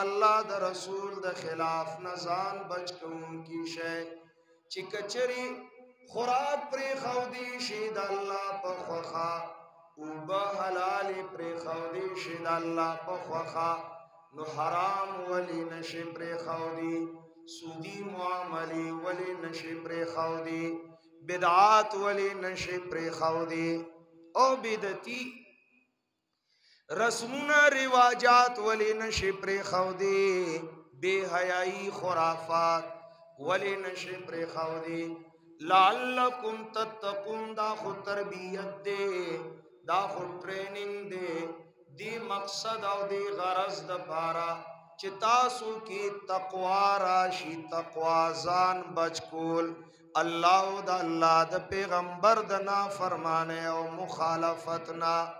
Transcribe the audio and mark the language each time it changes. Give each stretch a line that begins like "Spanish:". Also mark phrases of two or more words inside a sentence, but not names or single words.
Pashto: الله د رسول د خلاف نزان بچ کوونکی شئ چې کچري خوراک پرې خودي شي د الله په خوخه او به حلال پرې خودي شي د الله په خوخه نو حرام ولی نشي پرې خودي سودی معاملې ولی نشي پرې خودي بدعات ولی نشي پرې خودي او بدعتي رسمونه رواجات ولی نشي پرې خودي بے حیائی خرافات ولی نشي پرې خودي
Arabic: لعلکم تتقون
Pashto: دا خو تربیت دے دا خو ټریننګ دے دی مقصد او دی غرض د پاره چې تاسو کې تقوا راشي تقوا ځان بچ کول الله او د الله د پیغمبر د نافرمانه او مخالفتنا